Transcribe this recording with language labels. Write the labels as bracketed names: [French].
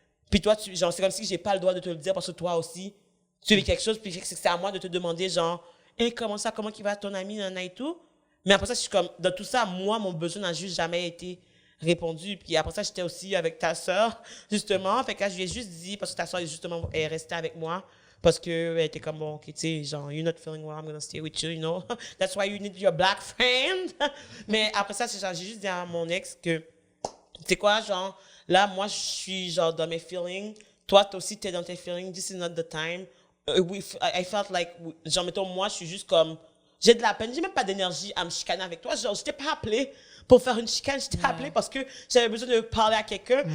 [French] Puis toi, genre, c'est comme si j'ai pas le droit de te le dire parce que toi aussi, tu vis quelque chose, puis c'est à moi de te demander, genre, hey, comment ça, comment qu'il va ton ami, nana et tout. Mais après ça, je suis comme, dans tout ça, moi, mon besoin n'a juste jamais été répondu. Puis après ça, j'étais aussi avec ta sœur, justement. Fait que là, je lui ai juste dit, parce que ta sœur, justement, est restée avec moi. Parce qu'elle était comme, bon, ok, tu sais, genre, [English] you're not feeling well, I'm gonna stay with you, you know. That's why you need your black friend. [French] Mais après ça, genre, j'ai juste dit à mon ex que, tu sais quoi, genre, là, moi, je suis, genre, dans mes feelings. Toi, aussi, t'es dans tes feelings. [English] This is not the time. I felt like, [French] genre, mettons, moi, je suis juste comme, j'ai de la peine, j'ai même pas d'énergie à me chicaner avec toi. Genre, je t'ai pas appelé pour faire une chicane, je t'ai appelé parce que j'avais besoin de parler à quelqu'un.